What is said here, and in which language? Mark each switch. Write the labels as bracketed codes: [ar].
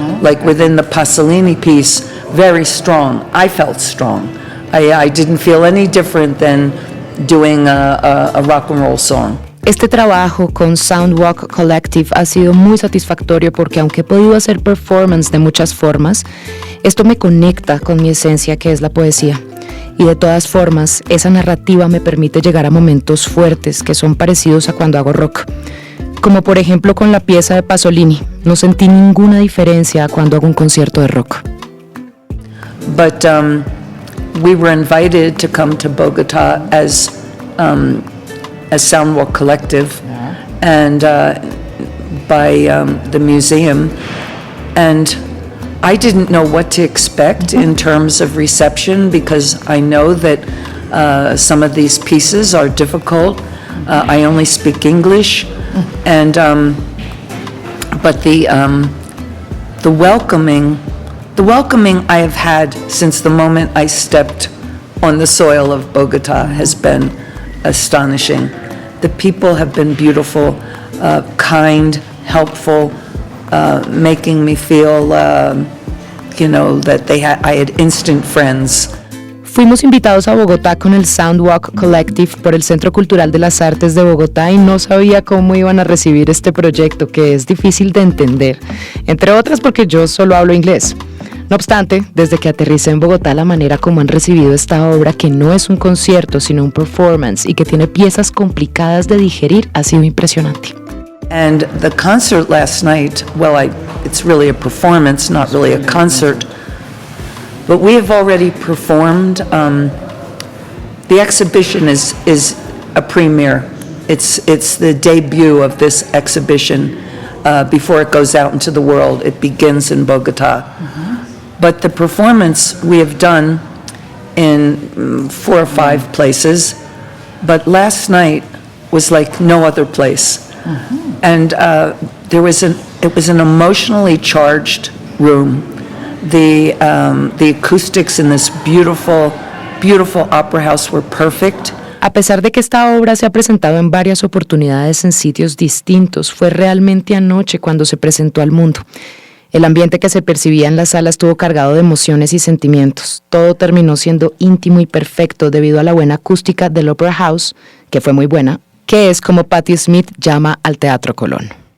[en] Like within the Pasolini piece, very strong. I felt strong. I didn't feel any different than doing a rock and roll song. [es] Este trabajo con Soundwalk Collective ha sido muy satisfactorio porque aunque he podido hacer performance de muchas formas, esto me conecta con mi esencia, que es la poesía. Y de todas formas, esa narrativa me permite llegar a momentos fuertes que son parecidos a cuando hago rock. Como por ejemplo con la pieza de Pasolini, no sentí ninguna diferencia cuando hago un concierto de rock. [en] But we were invited to come to Bogota as Soundwalk Collective, and by the museum, and I didn't know what to expect in terms of reception, because I know that some of these pieces are difficult. I only speak English, and but the welcoming I have had since the moment I stepped on the soil of Bogota has been astonishing. The people have been beautiful, kind, helpful, making me feel, that I had instant friends. [es] Fuimos invitados a Bogotá con el Soundwalk Collective por el Centro Cultural de las Artes de Bogotá y no sabía cómo iban a recibir este proyecto, que es difícil de entender, entre otras porque yo solo hablo inglés. No obstante, desde que aterricé en Bogotá, la manera como han recibido esta obra, que no es un concierto sino un performance y que tiene piezas complicadas de digerir, ha sido impresionante. [en] And the concert last night, it's really a performance, not really a concert. But we have already performed. The exhibition is a premiere. It's the debut of this exhibition before it goes out into the world. It begins in Bogota. But the performance we have done in 4 or 5 places. But last night was like no other place. And it was an emotionally charged room. The acoustics in this beautiful opera house were perfect. [es] A pesar de que esta obra se ha presentado en varias oportunidades en sitios distintos, fue realmente anoche cuando se presentó al mundo. El ambiente que se percibía en la sala estuvo cargado de emociones y sentimientos. Todo terminó siendo íntimo y perfecto debido a la buena acústica del Opera House, que fue muy buena, que es como Patti Smith llama al Teatro Colón.